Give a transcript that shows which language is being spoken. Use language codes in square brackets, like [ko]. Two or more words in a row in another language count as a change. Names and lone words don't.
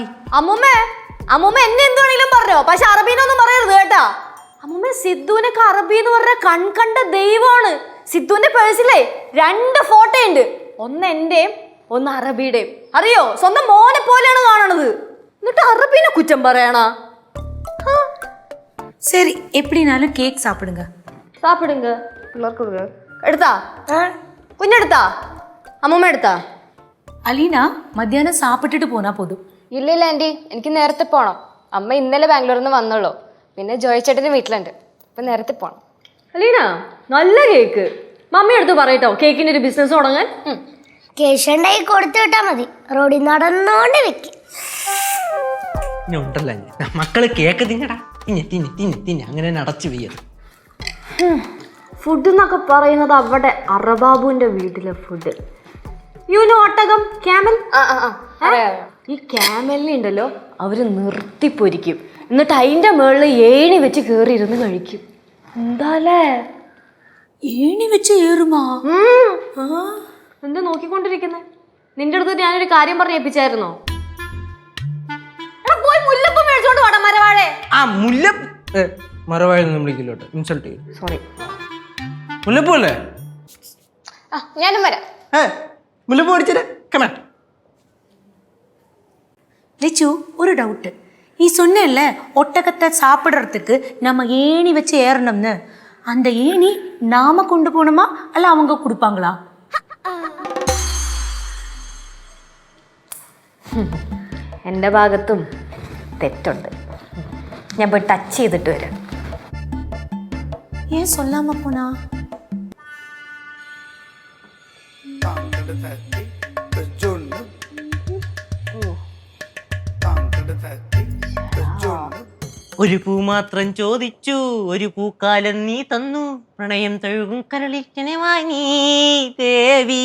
[ml] അമ്മൂമ്മ എന്നെ എന്തുവേണമെങ്കിലും പറഞ്ഞോ, പക്ഷെ അറബീനൊന്നും പറയരുത് കേട്ടാ. അമ്മൂമ്മ സിദ്ധുവിനൊക്കെ അറബി എന്ന് പറഞ്ഞ കൺകണ്ട ദൈവമാണ്. സിദ്ധുവിന്റെ പേഴ്സിലേ 2 ഫോട്ടോ ഉണ്ട്, ഒന്ന് എന്റെയും ഒന്ന് അറബിയുടെയും. അറിയോ, സ്വന്തം മോനെ പോലെയാണ് കാണണത്. എന്നിട്ട് അറബീനെ കുറ്റം പറയണ. [ta] சரி எப்படினாலும் கேக் சாப்பிடுங்க. [ml] സാപ്പിടുങ്ക പിള്ളേർക്ക് കൊടുക്ക. എടുത്താ കുഞ്ഞെടുത്താ? അമ്മൂമ്മ എടുത്താ? [ta] அலீனா மத்தியானம் சாப்பிட்டுட்டு போனா போதும். [ml] ഇല്ല ആന്റി, എനിക്ക് നേരത്തെ പോണം. അമ്മ ഇന്നലെ ബാംഗ്ലൂരിൽ നിന്ന് വന്നുള്ളൂ. പിന്നെ ജോയ് ചേട്ടൻ്റെ വീട്ടിലുണ്ട്. അപ്പൊ നേരത്തെ പോണം. അലീന നല്ല കേക്ക്. മമ്മി എടുത്ത് പറയട്ടോ കേക്കിന്റെ ഒരു ബിസിനസ് തുടങ്ങാൻ. കേശുണ്ടായി കൊടുത്തു വിട്ടാ മതി, റോഡിൽ നടന്നോണ്ട് വെക്കും. ഇനി ഉണ്ടല്ലോ മക്കള് കേക്ക് തിന്നടാ, തിന്നെ അങ്ങനെ തന്നെ അടച്ചു വെയ്യത്. ഫുഡ് എന്നൊക്കെ പറയുന്നത് അവിടെ അറബാബുവിന്റെ വീട്ടിലെ ഫുഡ്. [en] you know [ml] ഒട്ടകം, ക്യാമൽ. ഈ ക്യാമലിനെ ഉണ്ടല്ലോ അവര് നിർത്തിപ്പൊരിക്കും, എന്നിട്ട് അതിന്റെ മുകളിൽ ഏണി വെച്ച് കയറി ഇരുന്ന് കഴിക്കും. എന്താലേ? [ta] ஏணி வச்சு ஏறுமா? [ml] എന്താ നോക്കിക്കൊണ്ടിരിക്കുന്നേ? നിന്റെ അടുത്ത് ഞാനൊരു കാര്യം പറഞ്ഞ് ഏൽപ്പിച്ചായിരുന്നോ? പോയി മുല്ലപ്പൂ മേടിച്ചോണ്ട് വാടാ മരവാഴെ. ആ മുല്ലപ്പൂ മരവാഴൊന്നും വിളിക്കില്ലോട്ട്, ഇൻസൾട്ട് ചെയ്യും. സോറി. മുല്ലപ്പൂ അല്ലേ? ഞാനും വരാം. മുല്ലപ്പൂ മേടിച്ചേ. കമാ [ta] லெச்சு ஒரு டவுட்டு. நீ சொன்னேல்ல ஒட்டகத்தை சாப்பிட்றதுக்கு நம்ம ஏணி வச்சு ஏறணும்னு, அந்த ஏணி நாம கொண்டு போகணுமா அல்ல அவங்க கொடுப்பாங்களா? [ml] എൻ്റെ ഭാഗത്തും തെറ്റുണ്ട്. ഞാൻ പോയി ടച്ച് ചെയ്തിട്ട് വരാം. [ta] ஏன் சொல்லாம போனா? [ml] ഒരു പൂ മാത്രം ചോദിച്ചു, ഒരു പൂക്കാലം നീ തന്നു, പ്രണയം തഴുകും കരളിക്കനെ വാങ്ങി ദേവി.